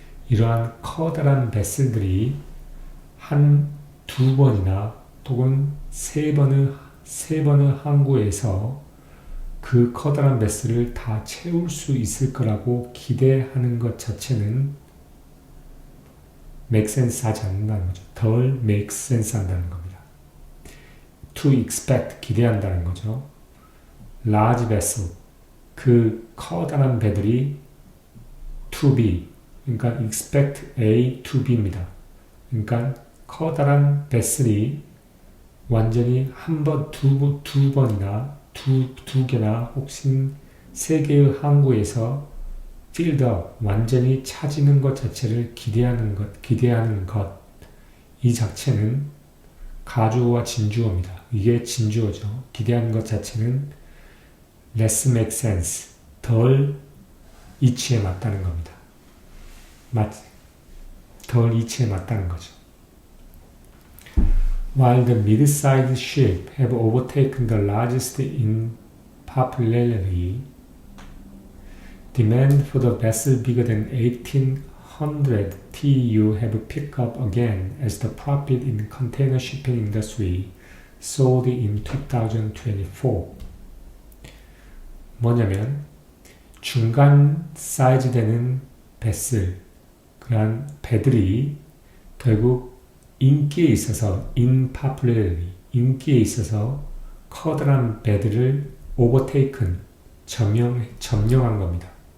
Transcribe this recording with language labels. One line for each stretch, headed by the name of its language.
Korean: 이러한 커다란 베슬들이 두 번이나 혹은 세 번의 항구에서 그 커다란 베슬을 다 채울 수 있을 거라고 기대하는 것 자체는 make sense 하지 않는다는 거죠. 덜 make sense 한다는 겁니다. to expect, 기대한다는 거죠. large vessel, 그 커다란 배들이 to be, 그러니까 expect A to B 입니다. 그러니까 커다란 베슬이 완전히 두 번이나 두 개나 혹은 세 개의 항구에서 filled up, 완전히 차지는 것 자체를 기대하는 것, 이 자체는 가주어와 진주어입니다. 이게 진주어죠. 기대하는 것 자체는 less make sense, 덜 이치에 맞다는 겁니다. 덜 이치에 맞다는 거죠.
English: While the mid-sized ships have overtaken the largest in popularity, demand for the vessel bigger than 1800 TEU have picked up again as the profit in the container shipping industry soared in 2024.
Korean: 뭐냐면 중간 사이즈 되는 베슬, 그러한 배들이 결국 인기에 있어서 인기에 있어서 커다란 배들을 overtaken, 점령한 겁니다.